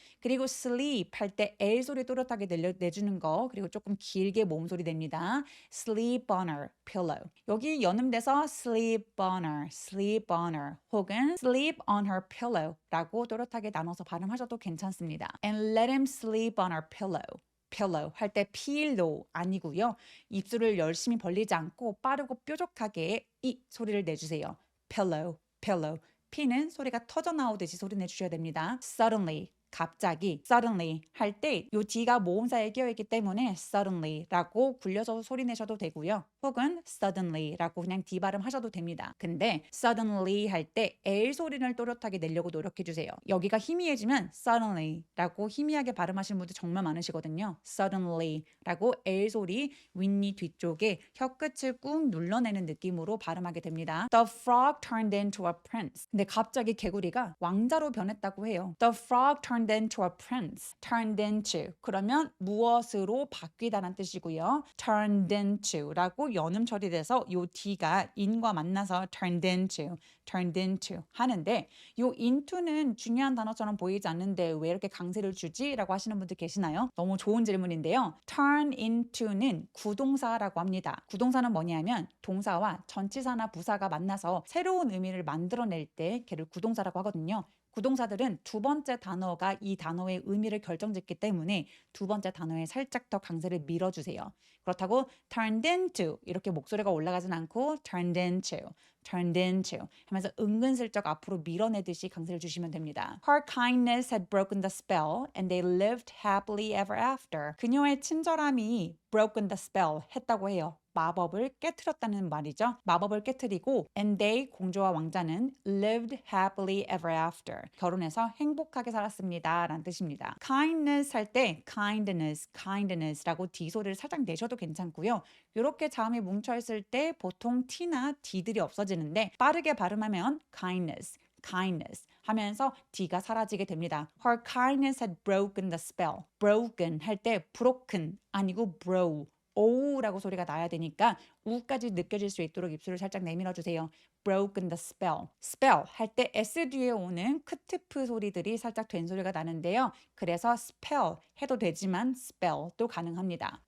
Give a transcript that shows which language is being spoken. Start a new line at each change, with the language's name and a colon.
Korean: 그리고 sleep 할 때 L 소리 또렷하게 내주는 거 그리고 조금 길게 모음 소리 냅니다.
English: sleep on her pillow.
Korean: 여기 연음돼서 sleep on her 혹은
English: sleep on her pillow
Korean: 라고 또렷하게 나눠서 발음하셔도 괜찮습니다.
English: and let him sleep on her pillow
Korean: 할 때
English: pillow 아니고요.
Korean: 입술을 열심히 벌리지 않고 빠르고 뾰족하게 이 소리를 내주세요.
English: pillow.
Korean: P는 소리가 터져 나오듯이 소리 내주셔야 됩니다. suddenly 갑자기 suddenly 할 때 요 D가 모음사에 끼어있기 때문에 suddenly라고 굴려서 소리 내셔도 되고요. 혹은 suddenly라고 그냥 D 발음 하셔도 됩니다. 근데 suddenly 할 때 L 소리를 또렷하게 내려고 노력해주세요. 여기가 희미해지면 suddenly라고 희미하게 발음하시는 분들 정말 많으시거든요. suddenly라고 L 소리 윗니 뒤쪽에 혀끝을 꾹 눌러내는 느낌으로 발음하게 됩니다.
English: The frog turned into a prince.
Korean: 근데 갑자기 개구리가 왕자로 변했다고 해요.
English: The frog turned into a prince. turned into
Korean: 그러면 무엇으로 바뀌다라는 뜻이고요. turned into라고 연음 처리돼서 요 D가 in과 만나서 turned into 하는데 요 into는 중요한 단어처럼 보이지 않는데 왜 이렇게 강세를 주지? 라고 하시는 분들 계시나요? 너무 좋은 질문인데요. turn into는 구동사라고 합니다. 구동사는 뭐냐면 동사와 전치사나 부사가 만나서 새로운 의미를 만들어낼 때 걔를 구동사라고 하거든요. 구동사들은 두 번째 단어가 이 단어의 의미를 결정짓기 때문에 두 번째 단어에 살짝 더 강세를 밀어주세요. 그렇다고
English: turned into
Korean: 이렇게 목소리가 올라가진 않고 turned into 하면서 은근슬쩍 앞으로 밀어내듯이 강세를 주시면 됩니다.
English: Her kindness had broken the spell and they lived happily ever after.
Korean: 그녀의 친절함이
English: broken the spell
Korean: 했다고 해요. 마법을 깨트렸다는 말이죠. 마법을 깨트리고
English: and they
Korean: 공주와 왕자는
English: lived happily ever after.
Korean: 결혼해서 행복하게 살았습니다. 라는 뜻입니다. kindness 할 때 kindness라고 D 소리를 살짝 내셔도 괜찮고요. 이렇게 자음이 뭉쳐있을 때 보통 T나 D들이 없어지는데 빠르게 발음하면 kindness 하면서 D가 사라지게 됩니다.
English: Her kindness had broken the spell.
Korean: broken 할 때 broken 아니고 오우라고 소리가 나야 되니까 우까지 느껴질 수 있도록 입술을 살짝 내밀어 주세요.
English: broken the spell
Korean: 할 때 S 뒤에 오는 크트프 소리들이 살짝 된 소리가 나는데요. 그래서 spell 해도 되지만 spell도 가능합니다.